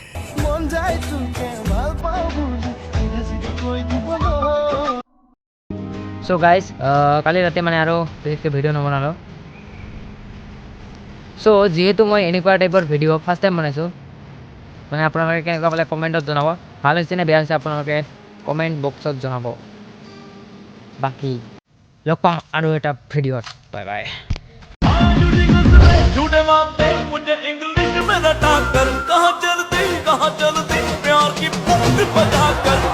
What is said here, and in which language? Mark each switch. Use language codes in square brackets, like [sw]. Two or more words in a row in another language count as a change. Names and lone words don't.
[en] so guys [as] কালি ৰাতি মানে আৰু বিশেষকৈ ভিডিঅ' নবনালোঁ। চ' যিহেতু মই এনেকুৱা টাইপৰ ভিডিঅ' [en] first time [as] বনাইছোঁ, মানে আপোনালোকে কেনেকুৱা পালে কমেণ্টত জনাব। ভাল হৈছে নে বেয়া হৈছে আপোনালোকে কমেণ্ট বক্সত জনাব। বাকী লগ পাম আৰু এটা ভিডিঅ'ত। [en] bye bye. [hi] झूठे मारते मुझे इंग्लिश में रटा कर कहाँ चलती प्यार की बजा कर।